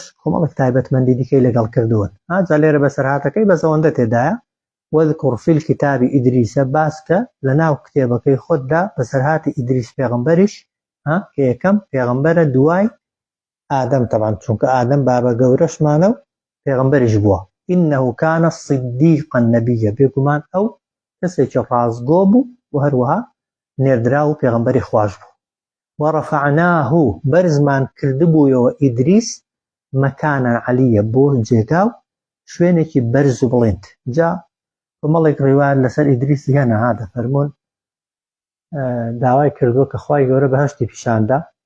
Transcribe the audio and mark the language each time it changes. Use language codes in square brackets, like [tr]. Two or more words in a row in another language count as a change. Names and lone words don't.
[ckb] کۆمەڵێک تایبەتمەندی دیکەی لەگەڵ کردوون ئاجا لێرە بەسەرهاتەکەی بەزەوەندە تێدایە [ar] وەذکر فی الکتاب [ckb] ئیدریسە باسکە لە ناو کتێبەکەی خۆتدا بەسەرهاتی ئیدریس پێغەمبەریش کە یەکەم پێغەمبەرە دوای ئادەم تەبعاً چونکە ئادەم بابە گەورەشمانە و پێغەمبەریش بووە [ar] إنه كان صديقا نبيا [ckb] بێگومان ئەو کەسێکی ڕازگۆ بوو و هەروەها نێردرا و پێغەمبەری خوش بوو وەڕەفعناه بەرزمان کردبوویەوە ئیدریس [ar] مەکانە عەلیە [ckb] بۆ جێگا و شوێنێکی بەرز و بڵند جا کۆمەڵێک ڕیوایەت لەسەر ئیدریسی هەنا دەفەرمون داوای کردووە کە خوای گەورە بەهەشتی پیشاندا